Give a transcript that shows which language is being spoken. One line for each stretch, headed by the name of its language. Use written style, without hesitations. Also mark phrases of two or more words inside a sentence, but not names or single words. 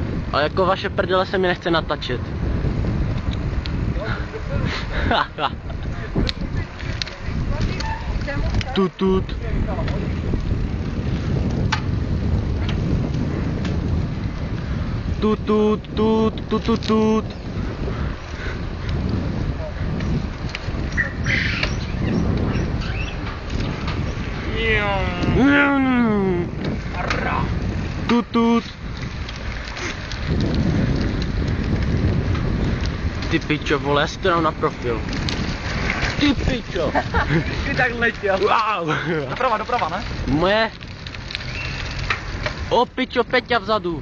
Czech: Ale jako vaše prdele se mi nechce natačet. Tutut. Tutut, tut, tutut, tut. Tutut. Ty pičo, vole, já si to dám na profil. Ty pičo. Ty tak letěl. Wow. Doprava, ne? Moje. O pičo, Peťa vzadu.